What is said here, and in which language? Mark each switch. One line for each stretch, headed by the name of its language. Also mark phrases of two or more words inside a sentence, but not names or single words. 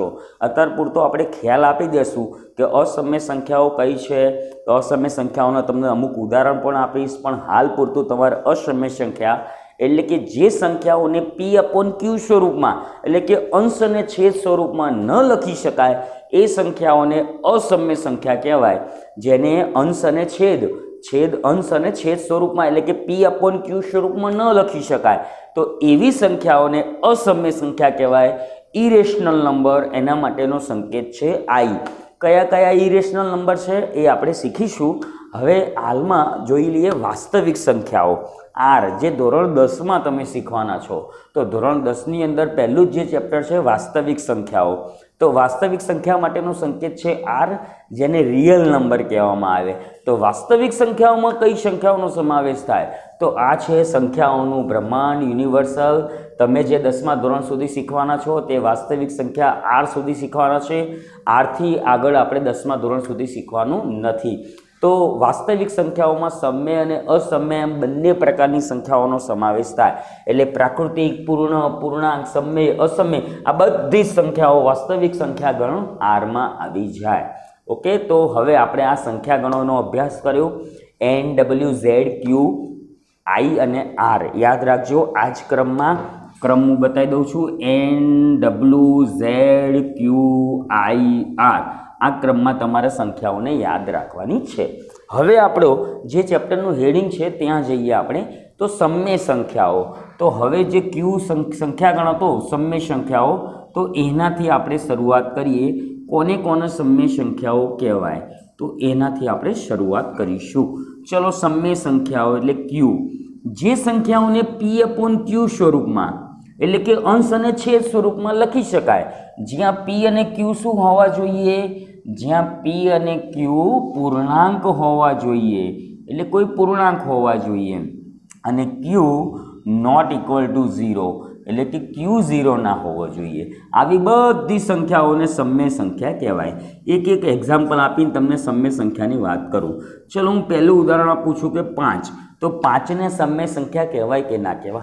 Gujarati: અત્યાર પૂરતો આપણે ખ્યાલ આપી દેશું કે અસમ્ય સંખ્યાઓ કઈ છે તો અસમ્ય સંખ્યાઓના તમને અમુક ઉદાહરણ પણ આપીશ પણ હાલ પૂરતું તમારે અસમ્ય સંખ્યા એટલે કે જે સંખ્યાઓને P/Q સ્વરૂપમાં એટલે કે અંશ અને છેદ સ્વરૂપમાં ન લખી શકાય એ સંખ્યાઓને અસમ્ય સંખ્યા કહેવાય જેને અંશ અને છેદ અંશ અને છેદ સ્વરૂપમાં એટલે કે P/Q સ્વરૂપમાં ન લખી શકાય તો એવી સંખ્યાઓને અસમ્ય સંખ્યા કહેવાય।
English: irrational number
Gujarati: એના માટેનો સંકેત છે આઈ। કયા કયા
English: irrational number
Gujarati: છે એ આપણે શીખીશું। હવે હાલમાં જોઈ લઈએ વાસ્તવિક સંખ્યાઓ આર જે ધોરણ 10 માં તમે શીખવાના છો। તો ધોરણ 10 ની અંદર પહેલું જે ચેપ્ટર છે વાસ્તવિક સંખ્યાઓ। તો વાસ્તવિક સંખ્યા માટેનો સંકેત છે આર જેને
English: real number
Gujarati: કહેવામાં આવે। તો વાસ્તવિક સંખ્યાઓમાં કઈ સંખ્યાઓનો સમાવેશ થાય તો આ છે સંખ્યાઓનું બ્રહ્માંડ યુનિવર્સલ। તમે જે 10મા ધોરણ સુધી શીખવાના છો તે વાસ્તવિક સંખ્યા આર સુધી શીખવાના છે। આર થી આગળ આપણે 10મા ધોરણ સુધી શીખવાનું નથી। તો વાસ્તવિક સંખ્યાઓં મેં સમ્ય ઔર અસમ્ય એમ બંને પ્રકારની સંખ્યાઓં સમાવેશ થાય એટલે પ્રાકૃતિક પૂર્ણ પૂર્ણાંક સમ્ય અસમ્ય આ બધી સંખ્યાઓં વાસ્તવિક સંખ્યા ગણ આર મેં આવી જાય। ઓકે તો હવે આપણે આ સંખ્યા ગણોનો અભ્યાસ કર્યો NWZQ I અને R યાદ રાખજો। આજ ક્રમ હું બતાઈ દઉં છું NWZQIR આ ક્રમ મેં તમારે સંખ્યાઓં ને યાદ રખવાની છે। હવે આપણો જે ચેપ્ટરનું હેડિંગ છે ત્યાં જઈએ આપણે તો સમ્ય સંખ્યાઓં। તો હવે જે ક્યૂ સંખ્યા ગણ હતો સમ્ય સંખ્યાઓં તો એનાથી આપણે શરૂઆત કરીએ। કોને કોને સમ્ય સંખ્યાઓં કહેવાય તો એનાથી આપણે શરૂઆત કરીશું। ચલો સમ્ય સંખ્યાઓં એટલે ક્યૂ જે સંખ્યાઓને P/Q સ્વરૂપમાં એટલે કે અંશ અને છેદ સ્વરૂપમાં લખી શકાય જ્યાં P અને Q શું હોવા જોઈએ જ્યાં P અને Q પૂર્ણાંક હોવા જોઈએ એટલે કોઈ પૂર્ણાંક હોવા જોઈએ અને Q
English: not equal to 0
Gujarati: એટલે કિ Q 0 ના હોવો જોઈએ। આવી બધી સંખ્યાઓને સમ્ય સંખ્યા કહેવાય। એક એક એક્ઝામ્પલ આપીને તમને સમ્ય સંખ્યાની વાત કરું। ચલો હૂં પહલું ઉદાહરણ આપું છું કે 5 તો 5 ને સમ્ય સંખ્યા કહેવાય કે ના કહેવાય?